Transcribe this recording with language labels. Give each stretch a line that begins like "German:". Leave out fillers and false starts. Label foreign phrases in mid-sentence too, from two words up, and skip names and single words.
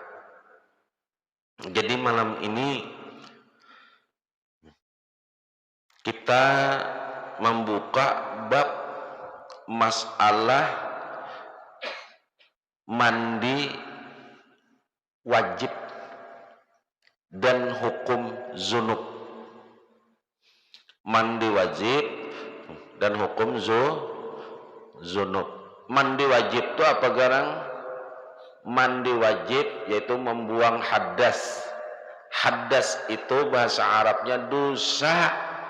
Indonesian: Jadi malam ini kita membuka bab masalah mandi wajib dan hukum zunub. Mandi wajib dan hukum zunub. Mandi wajib itu
Banjar: apa garang?
Indonesian: Mandi wajib yaitu membuang hadas. Hadas itu bahasa Arabnya dosa.